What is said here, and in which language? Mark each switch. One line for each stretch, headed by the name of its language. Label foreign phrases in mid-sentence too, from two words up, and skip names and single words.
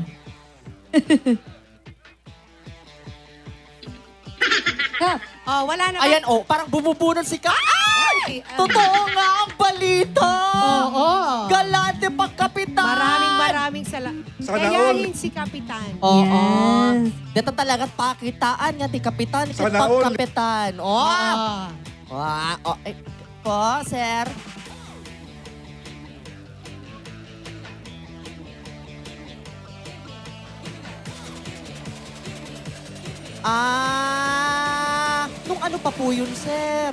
Filipino: Kap! Oh, wala na. Ayan, oh, parang bumubunod si Kap. Ay! Totoo nga ang balita! Oo. Galante pagkapitan! Maraming salamat. Sana Kayahin si Kapitan. Oo. Yes.
Iloko: Dito talaga pakitaan nga ti kapitan, iti
Filipino: Sana all. pagkapitan. Oh! Wow. Oh, po, sir. Nung ano pa po yun, sir?